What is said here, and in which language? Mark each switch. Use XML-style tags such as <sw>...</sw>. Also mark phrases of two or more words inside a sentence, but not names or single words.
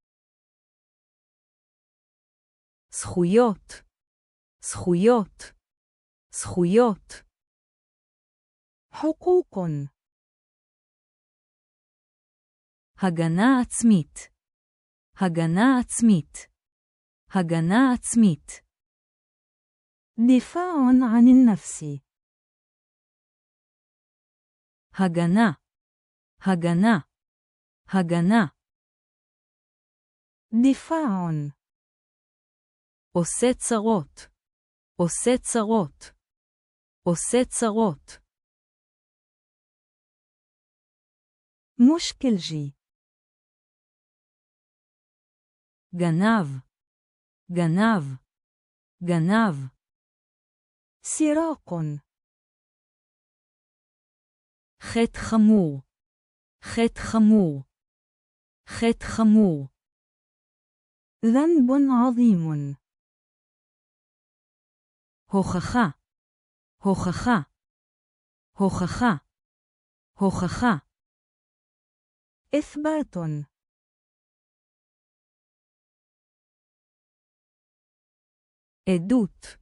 <he>זכויות. זכויות. זכויות.</he> <ar>حقوق.</ar> <he>הגנה עצמית. הגנה עצמית. הגנה עצמית.</he> <ar>دفاع عن النفس.</ar> <he>הגנה. הגנה. הגנה.</he> <ar>دفاع.</ar> <he>עושה צרות. עושה צרות. עושה צרות.</he> <ar>مشكلجي.</ar> <he>גנב. גנב. גנב.</he> <ar>سراق.</ar> <he>חטא חמור. חטא חמור. חטא חמור.</he> <ar>ذنب عظيم.</ar> <he>הוכחה. הוכחה. הוכחה. הוכחה.</he> <ar>إثبات.</ar> <he>עדות.</he>